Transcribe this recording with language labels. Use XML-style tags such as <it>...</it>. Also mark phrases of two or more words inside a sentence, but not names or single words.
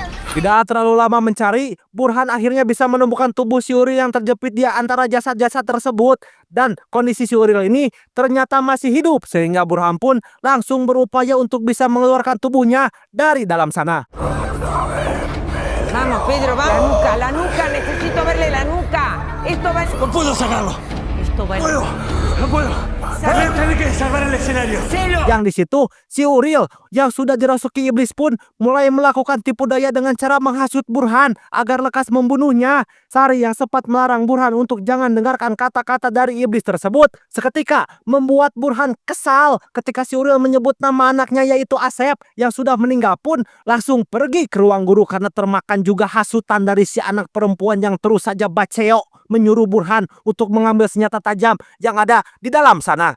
<id>Tidak terlalu lama mencari, Burhan akhirnya bisa menemukan tubuh si Uril yang terjepit di antara jasad-jasad tersebut. Dan kondisi si Uril ini ternyata masih hidup, sehingga Burhan pun langsung berupaya untuk bisa mengeluarkan tubuhnya dari dalam sana.</id> <es>Vamos, Pedro, vamos. La nuca, necesito verle la nuca. Esto va... No puedo sacarlo. Esto va... No puedo. Tenés que salvar el escenario.</es> <id>Yang di situ, si Uril yang sudah dirasuki iblis pun mulai melakukan tipu daya dengan cara menghasut Burhan agar lekas membunuhnya. Sari yang sempat melarang Burhan untuk jangan dengarkan kata-kata dari iblis tersebut seketika membuat Burhan kesal ketika si Uril menyebut nama anaknya yaitu Asep yang sudah meninggal pun langsung pergi ke ruang guru karena termakan juga hasutan dari si anak perempuan yang terus saja baceo menyuruh Burhan untuk mengambil senjata tajam yang ada di dalam sana.</id>